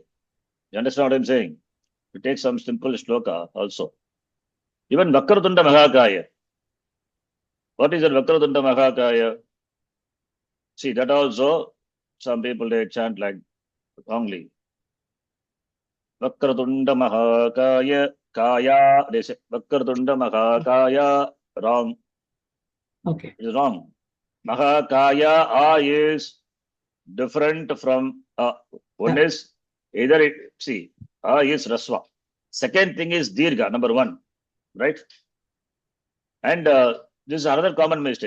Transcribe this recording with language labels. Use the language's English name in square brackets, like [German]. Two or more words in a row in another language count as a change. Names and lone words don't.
[English] You understand what I'm saying? You take some simple shloka also. Even [Sanskrit] Vakratunda Mahakaya. [English] What is a [Sanskrit] Vakratunda Mahakaya? [English] See, that also, some people they chant like wrongly. [Sanskrit] Vakratunda Mahakaya, Kaya, [English] they say [Sanskrit] Vakratunda Mahakaya, [English] wrong. Okay. It is wrong. Mahakaya, A is different from one is either it, see, A is Rasva. Second thing is Dirgha, number one, right? And this is another common mistake.